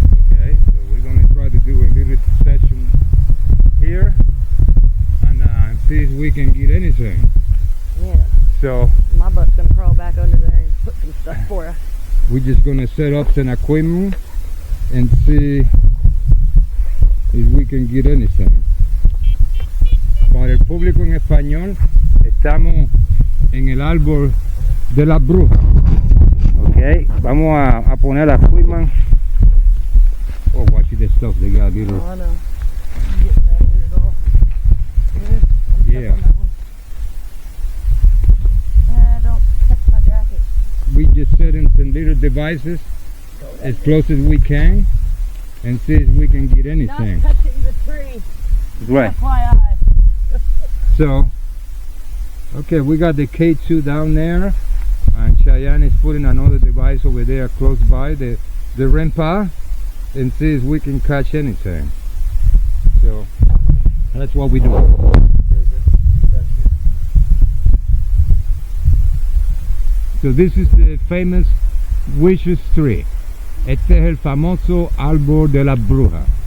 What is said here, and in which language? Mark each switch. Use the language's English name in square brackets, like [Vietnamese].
[English] Okay, so we're going to try to do a little session here and see if we can get anything. Yeah. So My butt's gonna crawl back under there and put some stuff for us. we're just going to set up some equipment and see if we can get anything. [Spanish] Para el público en español, estamos en el árbol de la bruja. Ok, vamos a poner la equipment. [English] Oh, watch this stuff, they got little. Oh, I know. Get that weird off. Yeah. Don't touch my jacket. We just set in some little devices as close as we can and see if we can get anything. Not touching the tree. Right. FYI. So, okay, we got the K2 down there, and Cheyenne is putting another device over there close by the REMPA, and see if we can catch anything. So, that's what we do. So this is the famous Wishes Tree. [Spanish] Este es el famoso árbol de la bruja.